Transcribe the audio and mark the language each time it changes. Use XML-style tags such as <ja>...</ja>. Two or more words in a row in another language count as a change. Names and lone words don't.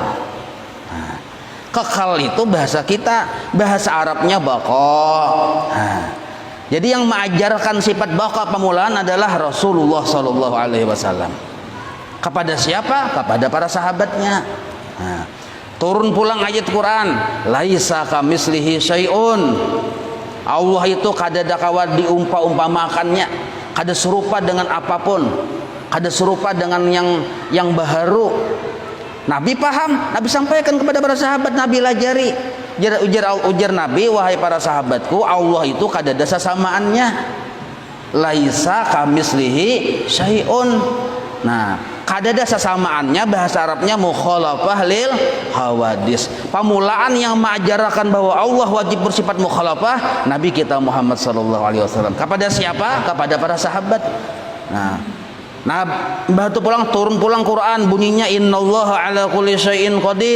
<id>Nah, kekal itu bahasa kita, bahasa Arabnya baqa. Nah, jadi yang mengajarkan sifat baqa permulaan adalah Rasulullah</id> <ar>sallallahu alaihi wasallam.</ar> <id>Kepada siapa? Kepada para sahabatnya. Nah, turun pulang ayat Quran,</id> <ar>laisa kamislihi syai'un.</ar> <id>Allah itu kada kawat diumpamakannya, kada serupa dengan apapun, kada serupa dengan yang baharu. Nabi paham, Nabi sampaikan kepada para sahabat, Nabi lajari. Ujar Nabi, wahai para sahabatku, Allah itu kada ada sesamaannya.</id> <ar>Laisa kamislihi syai'un.</ar> <id>Nah, kada ada sesamaannya, bahasa Arabnya</id> <ar>mukhalafah lil hawadis.</ar> <id>Permulaan yang mengajarkan bahwa Allah wajib bersifat mukhalafah Nabi kita Muhammad</id> <ar>sallallahu alaihi wasallam.</ar> <id>Kepada siapa? Kepada para sahabat. Nah, turun pulang Quran bunyinya</id> <ar>innallaha ala kulli syai'in qadir.</ar>